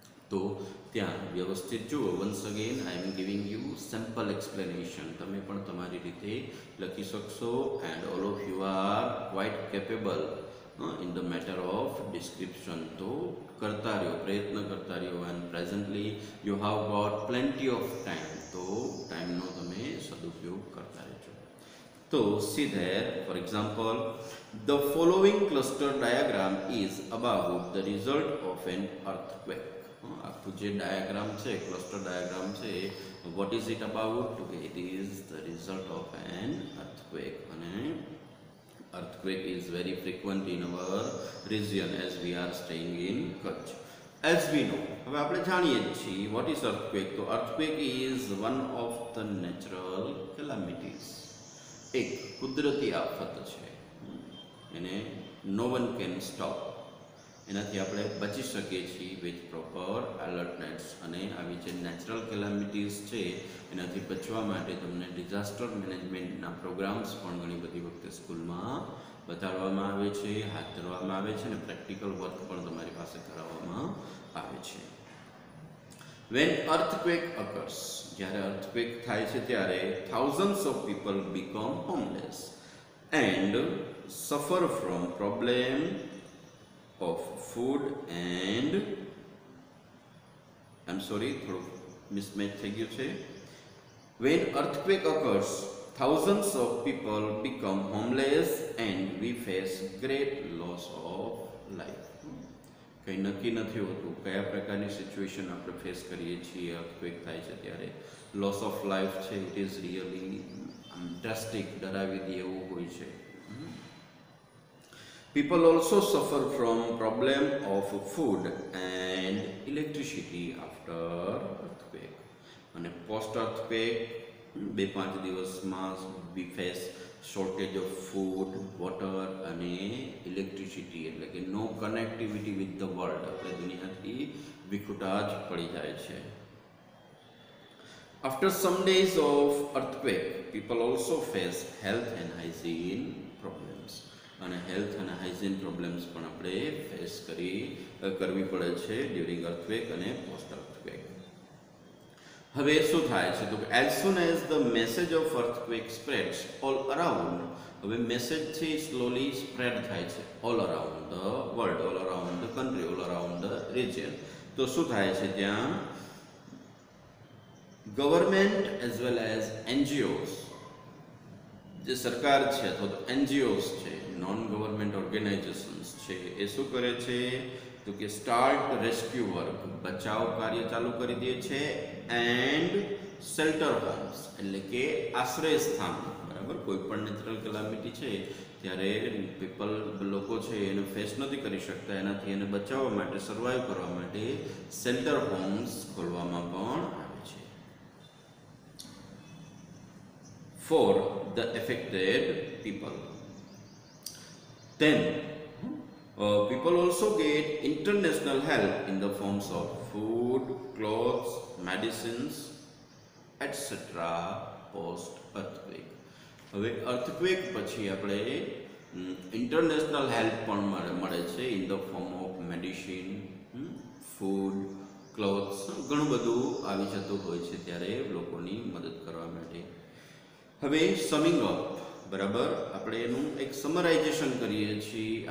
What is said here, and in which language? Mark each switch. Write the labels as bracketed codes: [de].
[gu] તો ત્યાં વ્યવસ્થિત જુઓ. [en] Once again I am giving you simple explanation. [gu] તમે પણ તમારી રીતે લખી શકશો [en] And all of you are quite capable in the matter of description. [gu] તો કરતા રહ્યો, પ્રયત્ન કરતા રહ્યો [en] And presently you have got plenty of time. [gu] તો ટાઈમનો તમે સદુપયોગ કરતા રહેજો. [en] તો see there, for example, the following cluster diagram is about the result of an earthquake. [gu] આખું જે ડાયાગ્રામ છે, ક્લસ્ટર ડાયાગ્રામ છે, [en] what is it about? It is the result of an earthquake. અને earthquake is very frequent in our region as we are staying in Kutch. As we know, [gu] હવે આપણે જાણીએ છીએ [en] what is earthquake. તો earthquake is one of the natural calamities. [gu] એક કુદરતી આફત છે, એને [en] no one can stop. [gu] એનાથી આપણે બચી શકીએ છીએ [en] With proper alertness. [gu] અને આવી જે નેચરલ કેલામિટીઝ છે એનાથી બચવા માટે તમને ડિઝાસ્ટર મેનેજમેન્ટના પ્રોગ્રામ્સ પણ ઘણી બધી વખતે સ્કૂલમાં બતાડવામાં આવે છે, હાથ ધરવામાં આવે છે અને પ્રેક્ટિકલ વર્ક પણ તમારી પાસે કરાવવામાં આવે છે. [en] when earthquake occurs, [gu] જ્યારે અર્થક્વેક થાય છે ત્યારે [en] thousands of people become homeless and suffer from problem of food and I'm sorry, [gu] થોડું મિસમેચ થઈ ગયું છે. [en] When earthquake occurs, thousands of people become homeless and we face great loss of life. [gu] કંઈ નક્કી નથી હોતું કયા પ્રકારની સિચ્યુએશન આપણે ફેસ કરીએ છીએ અર્થક્વેક થાય છે ત્યારે. [en] loss of life છે, it is really drastic, [gu] ડરાવી દે એવું હોય છે. [en] People also suffer from problem of food and electricity after earthquake. અને post earthquake 2-5 દિવસમાં we face shortage of food, water અને electricity, [gu] એટલે કે [en] no connectivity with the world. [gu] આપણે દુનિયાથી વિખુટા જ પડી જાય છે. [en] After some days of earthquake, people also face health and hygiene problems. [gu] અને હેલ્થ અને હાઇજીન પ્રોબ્લેમ્સ પણ આપણે ફેસ કરવી પડે છે [en] during earthquake [gu] અને [en] Post earthquake. [gu] હવે શું થાય છે તો [en] as soon as the message of earthquake spreads all around, [gu] હવે મેસેજ છે [en] Slowly spread થાય છે all around the world, all around the country, all around the region. [gu] તો શું થાય છે ત્યાં government as well as NGOs, જે સરકાર છે અથવા તો એનજીઓસ છે, નોન ગવર્મેન્ટ ઓર્ગેનાઇઝેશન્સ છે, એ શું કરે છે તો કે [en] start rescue work, [gu] બચાવ કાર્ય ચાલુ કરી દે છે [en] and shelter homes, [gu] એટલે કે આશ્રય સ્થાન. બરાબર, કોઈ પણ નેચરલ કેલામિટી છે ત્યારે લોકો છે એને ફેસ નથી કરી શકતા, એનાથી એને બચાવવા માટે, સર્વાઈવ કરવા માટે શેલ્ટર હોમ્સ ખોલવામાં પણ આવે છે [en] for the affected people. Then people also get international help in the forms of food, clothes, medicines, etc. post earthquake. [gu] હવે અર્થક્વેક પછી આપણે ઇન્ટરનેશનલ હેલ્પ પણ મળે છે [en] in the form of medicine, [gu] food, clothes, ઘણું બધું આવી જતું હોય છે ત્યારે લોકોની મદદ કરવા માટે. હવે [en] summing up, [gu] બરાબર, આપણે એનું એક સમરાઇઝેશન કરીએ છીએ.